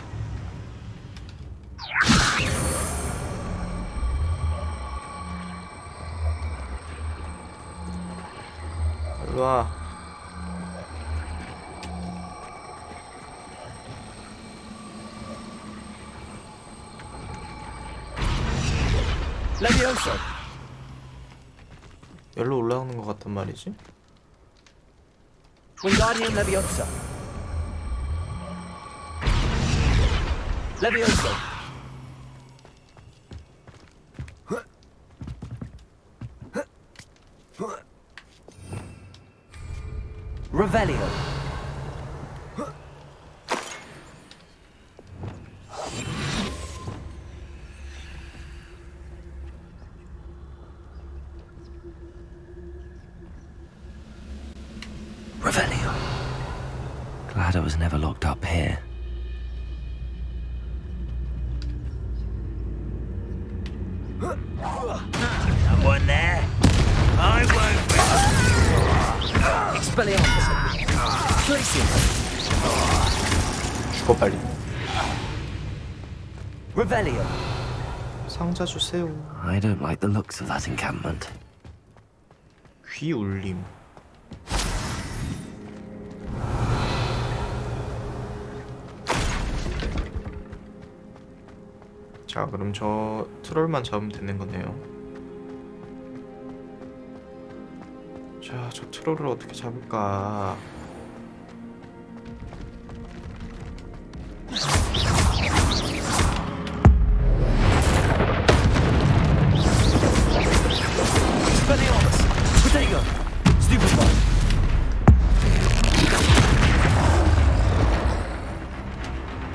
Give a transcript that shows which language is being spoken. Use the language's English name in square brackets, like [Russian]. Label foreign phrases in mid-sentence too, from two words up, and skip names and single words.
[Korean] 일로와. Leviosa! 여기로 올라오는 것 같단 말이지? Wingardium Leviosa! Leviosa! Revelio! Revelio. [English] Glad I was never locked up here. Someone there? I won't. [Korean] Expelliarmus! Glacier! 죽어 빨리. Revelio! 상자 주세요. [English] I don't like the looks of that encampment. [Korean] 귀 울림. 자, 그럼 저 트롤만 잡으면 되는 거네요. 자, 저 트롤을 어떻게 잡을까? Expelliarmus! Protego! Stupefy!